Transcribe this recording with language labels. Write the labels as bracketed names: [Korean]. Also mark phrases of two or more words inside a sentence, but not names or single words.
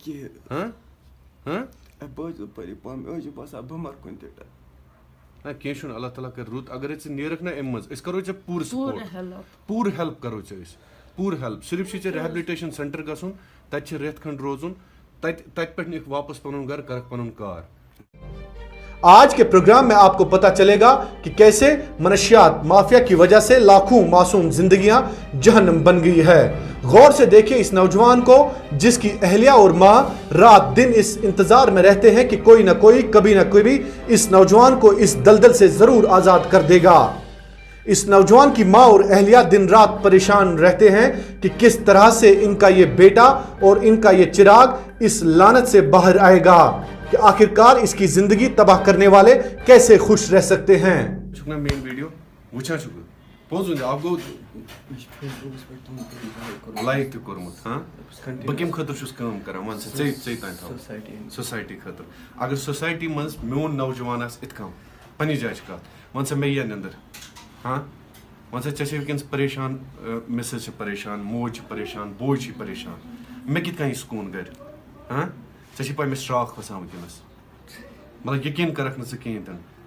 [Kashmiri] بہٕ حظ چھُس پَری پانہٕ مےٚ حظ چھُ باسان بہٕ مَرٕ کُنہِ تہِ نہ کینٛہہ چھُنہٕ اللہ تعالیٰ کَرِ رُت اگرے ژٕ نیرَکھ نہ اَمہِ منٛز أسۍ کَرو ژےٚ پوٗرٕ سپوٹ پوٗرٕ ہٮ۪لٕپ کَرو ژےٚ أسۍ پوٗرٕ ہٮ۪لٕپ صرف چھُے ژےٚ [English] rehabilitation center [Kashmiri] گژھُن تَتہِ چھِ رٮ۪تھ کھنٛڈ روزُن تَتہِ پٮ۪ٹھ نِکھ واپس پَنُن گرٕ کَرکھ پَنُن کار [Urdu] آج کے پروگرام میں آپ کو پتہ چلے گا کہ کیسے منشیات مافیا کی وجہ سے لاکھوں معصوم زندگیاں جہنم بن گئی ہے. غور سے دیکھیں اس نوجوان کو جس کی اہلیہ اور ماں رات دن اس انتظار میں رہتے ہیں کہ کوئی نہ کوئی کبھی نہ کبھی اس نوجوان کو اس دلدل سے ضرور آزاد کر دے گا. اس نوجوان کی ماں اور اہلیہ دن رات پریشان رہتے ہیں کہ کس طرح سے ان کا یہ بیٹا اور ان کا یہ چراغ اس لعنت سے باہر آئے گا کہ آخرکار اس کی زندگی تباہ کرنے والے کیسے خوش رہ سکتے ہیں. [Kashmiri] مین ویڈیو وچھان پوز آپ گو لائک تہِ کوٚرمُت بہٕ کَمہِ خٲطرٕ چھُس کٲم کران وَن سا ژے تام تھاو سوسایٹی خٲطرٕ اگر سوسایٹی منٛز میون نوجوان آسہِ اِتھ کٔنۍ پنٛنہِ جایہِ چھِ کَتھ وَن سا مےٚ یِیا نیٚنٛدٕر وَن سا ژےٚ چھےٚ وٕنکٮ۪نس پریشان مِسٕز چھِ پریشان موج چھِ پریشان بوے چھِ پریشان مےٚ کِتھ کٔنۍ یی سکوٗن گرِ ژےٚ چھِ پاے مےٚ شراکھ کھسان وٕنکٮ۪نس مطلب یقیٖن کَرکھ نہٕ ژٕ کِہیٖنۍ تہِ نہٕ